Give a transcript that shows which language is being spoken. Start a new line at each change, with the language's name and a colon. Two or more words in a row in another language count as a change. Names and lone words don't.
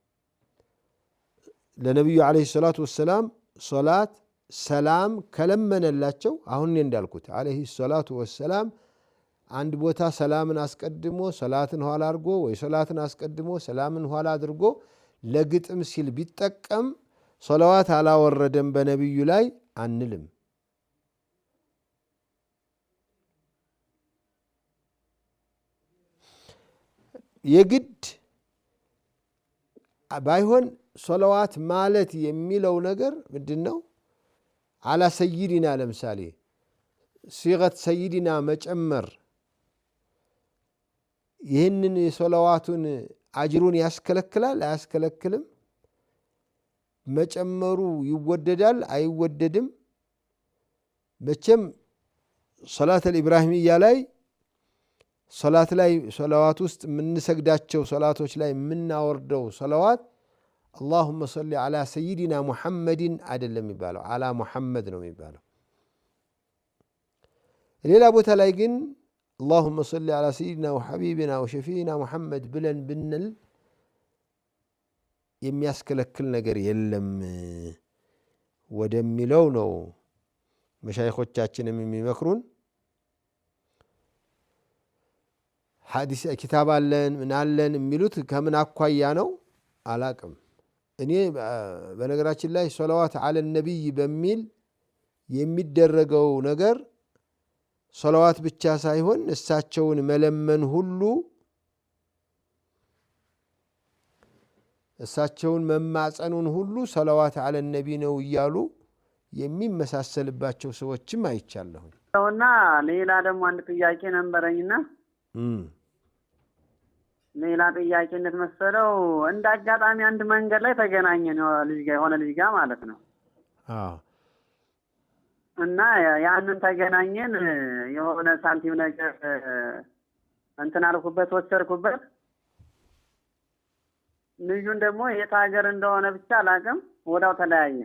Amharic: ለነብዩ
Arabic: عليه الصلاة والسلام
Amharic: ሶላት ሰላም ከለመነላቸው አሁን እንዳልኩት
Arabic: عليه الصلاة والسلام
Amharic: አንድ ቦታ ሰላምን አስቀድሞ ሰላትን ኋላ አድርጎ ወይ ሰላትን አስቀድሞ ሰላምን ኋላ አድርጎ ለግጥም ሲል ቢጠቀም ሶላዋት አላወረደም በነብዩ ላይ አንልም የግድ ባይሆን ሶላዋት ማለት የሚለው ነገር ምንድነው
Arabic: على سيدنا
Amharic: ለምሳሌ
Arabic: صيغه سيدنا
Amharic: መጨመር ይህንን የሶላዋቱን አጅሩን ያስከለክላል አያስከለክልም መጨመሩ ይወደዳል አይወደድም መቼም ሶላት الإبراهيمية ላይ ሶላት ላይ ሶላዋት ውስጥ የምንሰግዳቸው ሶላቶች ላይ የምናወርደው ሶላዋት
Arabic: اللهم صل على سيدنا محمد
Amharic: አይደለም የሚባለው
Arabic: على محمد
Amharic: ነው የሚባለው ሌላ ቦታ ላይ ግን
Arabic: اللهم صل على سيدنا وحبيبنا وشفينا محمد
Amharic: ብለን ብንል የሚያስከለክል ነገር የለም ወደሚለው ነው መሻይኾቻችንም የሚመክሩን ሐዲስ ኪታብ አለን ምን አለን የሚሉት ከምን አኳያ ነው አላቅም እኔ በነገራችን ላይ ሶላዋት
Arabic: على النبي
Amharic: በሚል የሚደረገው ነገር ሶላዋት ብቻ ሳይሆን እሳቸውን መለመን ሁሉ እሳቸውን መማጸኑን ሁሉ ሶላዋት
Arabic: على النبي
Amharic: ነው ይያሉ የሚመሳሰልባቸው ሰዎችም አይቻለሁ እና ሌላ ደግሞ አንድ ጥያቄ ነበረኝና ሌላ ጥያቄ እንደተመሰለው እንደ አጋጣሚ አንድ መንገድ ላይ ተገናኘን የሆነ ልጅ ጋር ማለት ነው እና ያንን ተገናኘን የሆነ ሳንቲም ነገር እንትን አልኩበት ወሰድኩበት ልጁን ደግሞ የት ሀገር እንደሆነ ብቻ አላውቅም ወዳው ተለያየ